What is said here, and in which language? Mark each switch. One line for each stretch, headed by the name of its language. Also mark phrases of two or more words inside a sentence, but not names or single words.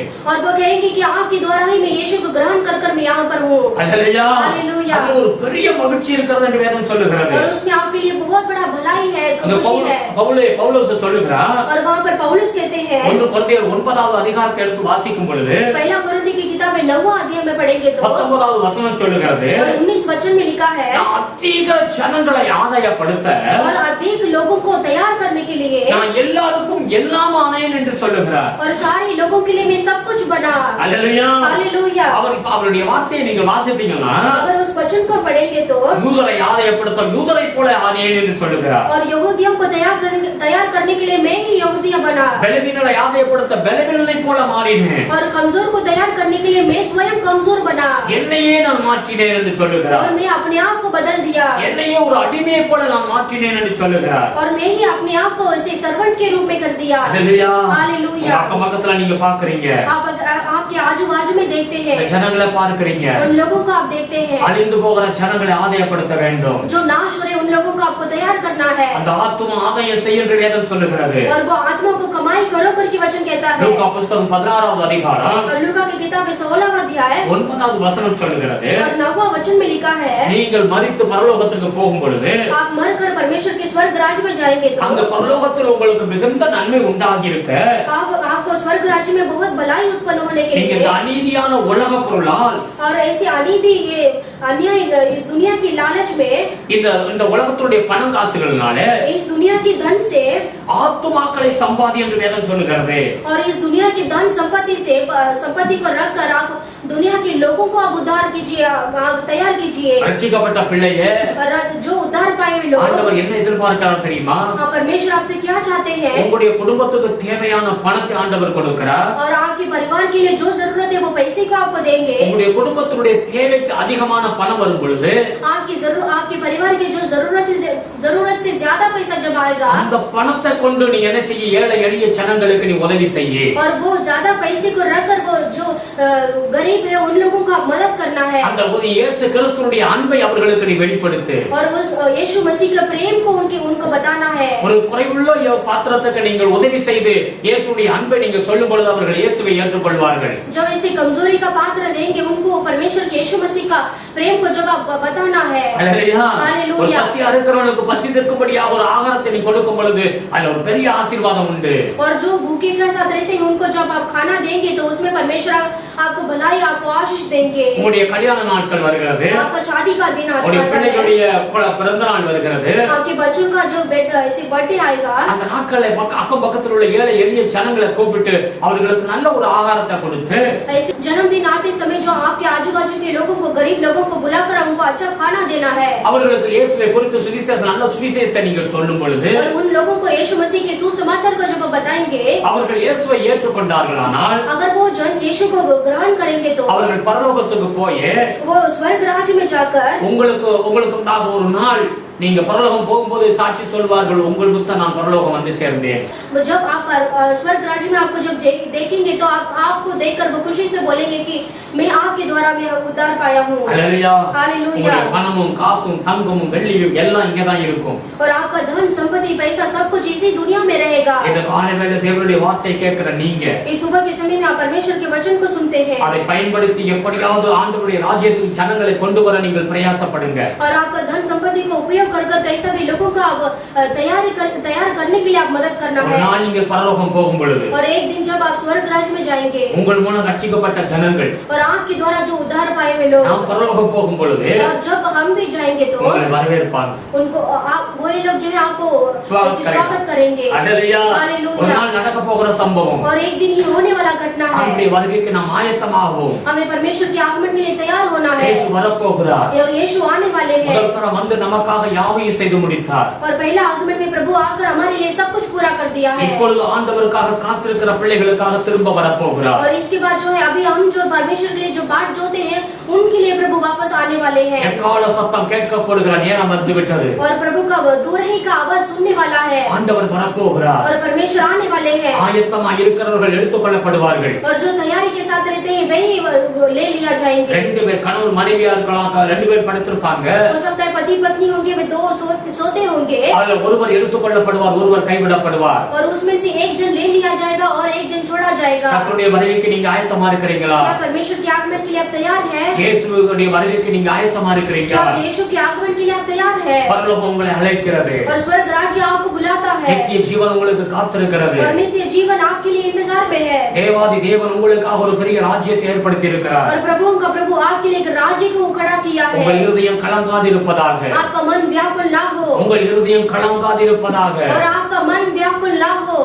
Hindi: और वो कहेंगे कि आपके द्वारा ही मैं यीशु को ग्रहण कर मैं यहाँ पर हूँ.
Tamil: ஹalleluya.
Hindi: हालेलुया.
Tamil: அதுல ஒரு பெரிய மகிழ்ச்சி இருக்கிறது என்று வேதம் சொல்லுகிறது.
Hindi: और उसमें आपके लिए बहुत बड़ा भलाई है,
Tamil: அந்த
Hindi: खुशी है.
Tamil: பவுலோஸ் சொல்லுகிறார்,
Hindi: और वहाँ पर पौलुस कहते हैं,
Tamil: 1 கொரிந்தியர் 9வது அதிகாரத்தை எடுத்து வாசிக்கும் பொழுது
Hindi: पहला कोरिन्थी की किताब में 9वां अध्याय में पढ़ेंगे तो
Tamil: 19வது வசனம் சொல்லுகிறது,
Hindi: और 19 वचन में लिखा है,
Tamil: நான் அதிக ஜனங்களை ஆதாயப்படுத்த
Hindi: और अधिक लोगों को तैयार करने के लिए
Tamil: நான் எல்லாருக்கும் எல்லாம் ஆனேன் என்று சொல்லுகிறார்.
Hindi: और सारे लोगों के लिए मैं सब कुछ बना.
Tamil: ஹalleluya.
Hindi: हालेलुया.
Tamil: அவருடைய வார்த்தையை நீங்கள் வாசித்தீங்கன்னா,
Hindi: अगर उस वचन को पढ़ेंगे तो
Tamil: யூதரை ஆதாயப்படுத்த யூதரை போல ஆனேன் என்று சொல்லுகிறார்.
Hindi: और यहूदियों को तैयार करने के लिए मैं ही यहूदिया बना
Tamil: பலவீனரை ஆதாயப்படுத்த பலவீனனை போல மாறினேன்
Hindi: और कमजोर को तैयार करने के लिए मैं स्वयं कमजोर बना
Tamil: என்னையே நான் மாற்றினேன் என்று சொல்லுகிறார்
Hindi: और मैं अपने आप को बदल दिया
Tamil: என்னையே ஒரு அடிமையை போல நான் மாற்றினேன் என்று சொல்லுகிறார்
Hindi: और मैं ही अपने आप को ऐसे सर्वेंट के रूप में कर दिया
Tamil: ஹalleluya
Hindi: हालेलुया
Tamil: அக்கம் பக்கத்துல நீங்க பாக்குறீங்க
Hindi: आपके आजू बाजू में देखते हैं
Tamil: ஜனங்களை பார்க்கறீங்க
Hindi: उन लोगों को आप देखते हैं
Tamil: அழிந்து போகிற ஜனங்களை ஆதாயப்படுத்த வேண்டும்
Hindi: जो नाश हो रहे उन लोगों को आपको तैयार करना है
Tamil: அந்த ஆத்தும ஆதாயம் செய்ய என்று வேதம் சொல்லுகிறது
Hindi: और वो आत्मा को कमाई करो करके वचन कहता है
Tamil: லூக்கா புத்தகம் 16வது அதிகாரம்
Hindi: और लूका की किताब 16वां अध्याय
Tamil: 9வது வசனம் சொல்லுகிறது
Hindi: और 9वां वचन में लिखा है
Tamil: நீங்கள் மரித்து பரலோகத்துக்கு போகும் பொழுது
Hindi: आप मरकर परमेश्वर के स्वर्ग राज्य में जाएंगे तो
Tamil: அந்த பரலோகத்தில் உங்களுக்கு மிகுந்த நன்மை உண்டாகி இருக்க
Hindi: आपको स्वर्ग राज्य में बहुत भलाई उत्पन्न होने के
Tamil: நீங்க
Hindi: लिए
Tamil: இந்த அநீதியான உலக பொருளால்
Hindi: और ऐसी अनीति ये अन्याय इस दुनिया की लालच में
Tamil: இந்த உலகத்துடைய பணம் காசுகள்னால
Hindi: इस दुनिया की धन से
Tamil: ஆத்துமாக்களை சம்பாதி என்று வேதம் சொல்லுகிறது
Hindi: और इस दुनिया की धन संपत्ति को रखकर आप दुनिया के लोगों को आप उद्धार कीजिए तैयार कीजिए
Tamil: ரட்சிக்கப்பட்ட பிள்ளையே
Hindi: और जो उद्धार पाए हुए लोग
Tamil: ஆண்டவர் என்ன எதிர்பார்க்கிறார் தெரியுமா
Hindi: परमेश्वर आपसे क्या चाहते हैं
Tamil: உங்களுடைய குடும்பத்துக்கு தேவையான பணத்தை ஆண்டவர் கொடுக்கிறார்
Hindi: और आपके परिवार के लिए जो जरूरत है वो पैसे को आपको देंगे
Tamil: உங்களுடைய குடும்பத்துடைய தேவைக்கு அதிகமான பணம் வரும் பொழுது
Hindi: आपके परिवार की जो जरूरत से ज्यादा पैसा जब आएगा
Tamil: அந்த பணத்தை கொண்டு நீ என்ன செய்ய ஏழை எளிய ஜனங்களுக்கு நீ உதவி செய்ய
Hindi: और वो ज्यादा पैसे को रखकर वो जो गरीब है उन लोगों को मदद करना है
Tamil: அந்த இயேசு கிறிஸ்துவினுடைய அன்பை அவர்களுக்கு நீ வெளிப்படுத்து
Hindi: और वो यीशु मसीह के प्रेम को उनको बताना है
Tamil: ஒரு குறைவுள்ள பாத்திரத்துக்கு நீங்கள் உதவி செய்து இயேசுவின் அன்பை நீங்க சொல்லும் பொழுது அவர்கள் இயேசுவை ஏற்றுக்கொள்வார்கள்
Hindi: जो ऐसे कमजोरी का पात्र रहेंगे उनको परमेश्वर के यीशु मसीह का प्रेम को जब बताना है
Tamil: हालेलुया பசியா இருக்கிறவனுக்கு பசி தீர்க்கும்படியாக ஒரு ஆகாரத்தை நீ கொடுக்கும் பொழுது அதுல ஒரு பெரிய ஆசீர்வாதம் உண்டு
Hindi: और जो भूखे के साथ रहते हैं उनको जब आप खाना देंगे तो उसमें परमेश्वर आपको भलाई आपको आशीष देंगे
Tamil: உங்களுடைய கல்யாண நாட்கள் வருகிறது
Hindi: आपका शादी का दिन आता
Tamil: உங்களுடைய
Hindi: है
Tamil: பிள்ளைகளுடைய பிறந்த நாள் வருகிறது
Hindi: आपके बच्चों का जो ऐसे बर्थडे आएगा
Tamil: அந்த நாட்களை அக்கம் பக்கத்தில் உள்ள ஏழை எளிய ஜனங்களை கூப்பிட்டு அவர்களுக்கு நல்ல ஒரு ஆகாரத்தை கொடுத்து
Hindi: ऐसे जन्मदिन आते समय जो आपके आजू बाजू के लोगों को गरीब लोगों को बुलाकर उनको अच्छा खाना देना है
Tamil: அவர்களுக்கு இயேசுவை குறித்து சுவிசேஷம் நல்ல சுவிசேஷத்தை நீங்கள் சொல்லும் பொழுது
Hindi: और उन लोगों को यीशु मसीह के सुसमाचार को जब बताएंगे
Tamil: அவர்கள் இயேசுவை ஏற்றுக்கொண்டார்களானால்
Hindi: अगर वो जन यीशु को ग्रहण करेंगे तो
Tamil: அவர்கள் பரலோகத்துக்கு போய்
Hindi: वो स्वर्ग राज्य में जाकर
Tamil: உங்களுக்கு ஒரு நாள் நீங்க பரலோகம் போகும்போது சாட்சி சொல்வார்கள் உங்கள் புத்த நான் பரலோகம் வந்து சேர்ந்தேன்
Hindi: जब आप स्वर्ग राज्य में आपको जब देखेंगे तो आपको देखकर वो खुशी से बोलेंगे कि मैं आपके द्वारा मैं उद्धार पाया हूँ हालेलुया हालेलुया
Tamil: பணமும் காசும் தங்கமும் வெள்ளியும் எல்லாம் இங்க தான் இருக்கும்
Hindi: और आपका धन संपत्ति पैसा सब कुछ इसी दुनिया में रहेगा
Tamil: இந்த காலைவேளை தேவனுடைய வார்த்தை கேட்கிற நீங்க
Hindi: इस सुबह के समय में आप परमेश्वर के वचन को सुनते हैं
Tamil: அதை பயன்படுத்தி எப்படியாவது ஆண்டவருடைய ராஜ்யத்துக்கு ஜனங்களை கொண்டு வர நீங்கள் பிரயாசப்படுங்க
Hindi: और आपका धन संपत्ति को उपयोग कर कैसा भी लोगों का तैयार करने के लिए आप मदद करना है
Tamil: நான் நீங்க பரலோகம் போகும் பொழுது
Hindi: और एक दिन जब आप स्वर्ग राज्य में जाएंगे
Tamil: உங்கள் மூலம் ரட்சிக்கப்பட்ட ஜனங்கள்
Hindi: और आपके द्वारा जो उद्धार पाए हुए लोग
Tamil: நாம் பரலோகம் போகும் பொழுது
Hindi: और जब हम भी जाएंगे तो
Tamil: உங்களை வரவேற்பாங்க
Hindi: उनको वही लोग जो है आपको स्वागत करेंगे हालेलुया हालेलुया
Tamil: ஒரு நாள் நடக்க போகிற சம்பவம்
Hindi: और एक दिन ये होने वाला घटना है
Tamil: அவருடைய வருகைக்கு நாம் ஆயத்தமாவோம்
Hindi: हमें परमेश्वर के आगमन के लिए तैयार होना है
Tamil: இயேசு வரப்போகிறார்
Hindi: और यीशु आने वाले हैं
Tamil: முதல் தரம் வந்து நமக்காக யாவையும் செய்து முடித்தார்
Hindi: और पहला आगमन में प्रभु आकर हमारे लिए सब कुछ पूरा कर दिया है
Tamil: இப்பொழுது ஆண்டவருக்காக காத்திருக்கிற பிள்ளைகளுக்காக திரும்ப வரப்போகிறார்
Hindi: और इसके बाद जो है अभी हम जो परमेश्वर के लिए जो बाट जोते हैं उनके लिए प्रभु वापस आने वाले हैं
Tamil: எக்கால சத்தம் கேட்கப்படுகிற நேரம் வந்து விட்டது
Hindi: और प्रभु का दूरही का आवाज सुनने वाला है
Tamil: ஆண்டவர் வரப்போகிறார்
Hindi: और परमेश्वर आने वाले हैं
Tamil: ஆயத்தமா இருக்கிறவர்கள் எடுத்துக்கொள்ளப்படுவார்கள்
Hindi: और जो तैयारी के साथ रहते हैं वही ले लिया जाएंगे
Tamil: ரெண்டு பேர் கணவர் மனைவியா இருக்கலாம் ரெண்டு பேர் படுத்திருப்பாங்க
Hindi: हो सकता है पति पत्नी होंगे वे दो सोते होंगे
Tamil: அதுல ஒருவர் எடுத்துக்கொள்ளப்படுவார் ஒருவர் கைவிடப்படுவார்
Hindi: और उसमें से एक जन ले लिया जाएगा और एक जन छोड़ा जाएगा
Tamil: கர்த்தருடைய வருகைக்கு நீங்க ஆயத்தமா இருக்கிறீங்களா
Hindi: क्या परमेश्वर के आगमन के लिए आप तैयार हैं
Tamil: இயேசுவுடைய வருகைக்கு நீங்க ஆயத்தமா இருக்கிறீங்களா
Hindi: क्या यीशु के आगमन के लिए आप तैयार हैं
Tamil: பரலோகம் உங்களை அழைக்கிறது
Hindi: और स्वर्ग राज्य आपको बुलाता है
Tamil: நித்திய ஜீவன் உங்களுக்கு காத்திருக்கிறது
Hindi: और नित्य जीवन आपके लिए इंतजार में है
Tamil: தேவாதி தேவன் உங்களுக்காக ஒரு பெரிய ராஜ்யத்தை ஏற்படுத்தி இருக்கிறார்
Hindi: और प्रभु का प्रभु आपके लिए एक राज्य को खड़ा किया है
Tamil: உங்கள் இருதயம் கலங்காதிருப்பதாக
Hindi: आपका मन व्याकुल ना हो
Tamil: உங்கள் இருதயம் கலங்காதிருப்பதாக
Hindi: और आपका मन व्याकुल आपको लाभ हो।